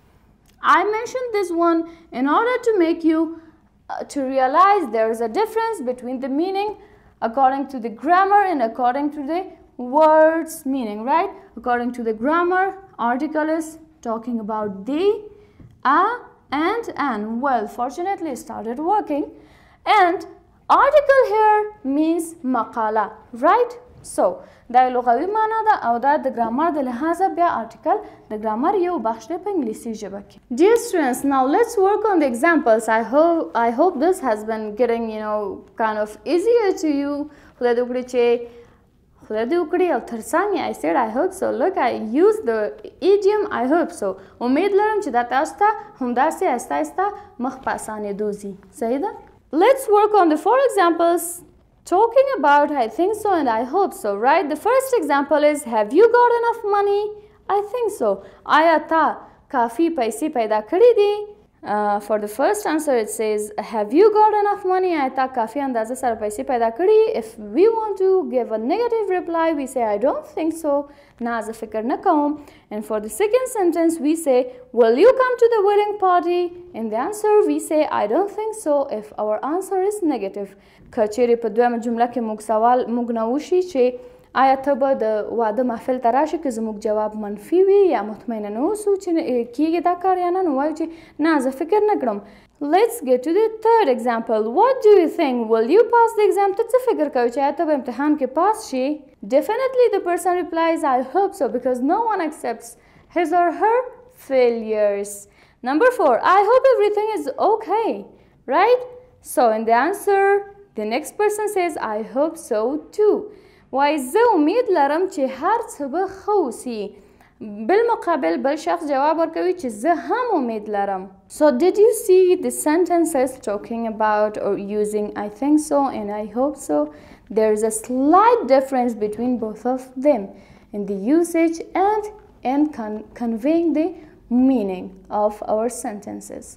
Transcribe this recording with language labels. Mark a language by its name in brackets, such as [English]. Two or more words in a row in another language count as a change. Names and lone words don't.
[English] I mentioned this one in order to make you to realize there is a difference between the meaning according to the grammar and according to the words meaning, right? According to the grammar, article is talking about the, a and an. Well, fortunately it started working. And article here means maqala, right? [Pashto] So دا لغوي معنا ده او دا د ګرامر د لحاظه بیا article د ګرامر یو بخش دی په انګلیسي ژبه کې. [English] Dear students, now let's work on the examples. I hope this has been getting, kind of easier to you. [Pashto] خدای دې وکړي چې خدای دې وکړي او ترڅنګ [English] I said I hope so. Look, I used the idiom I hope so. [Pashto] امید لرم چې دا تاسو ته همداسې آهسته آهسته مخ په اسانېدو ځي. صحیح ده؟ [English] Let's work on the 4 examples talking about I think so and I hope so, right? The first example is, have you got enough money? I think so. [Pashto] آیا تا کافی پیسې پیدا کړې دي؟ [English] For the first answer it says, have you got enough money? [Pashto] آیا تا کافی اندازه سره پیسې پیدا کړې؟ [English] If we want to give a negative reply, we say I don't think so. [Pashto] نه زه فکر نه کوم. [English] And for the second sentence we say, will you come to the wedding party? In the answer we say I don't think so if our answer is negative. [Pashto] که چیرې په دویمه جمله کې موږ سوال موږ نه وشي چې آیا ته به د واده محفل ته راشي که زموږ جواب منفي وي یا مطمئنه نه اوسو چې کیږي دا کار یا نه نو وایو چې نه زه فکر نه کړم. [English] Let's get to the third example. What do you think? Will you pass the exam? [Pashto] ته څه فکر کوي چې آیا ته به امتحان کې پاس شي؟ [English] Definitely the person replies I hope so because no one accepts his or her failures. Number 4, I hope everything is okay, right? So in the answer the next person says I hope so too. [Pashto] وای زه امید لرم چې هر څه به ښه وسي. بالمقابل بل شخص جواب ورکوي چې زه هم امید لرم. [English] So did you see the sentences talking about or using I think so and I hope so? There is a slight difference between both of them in the usage and conveying the meaning of our sentences.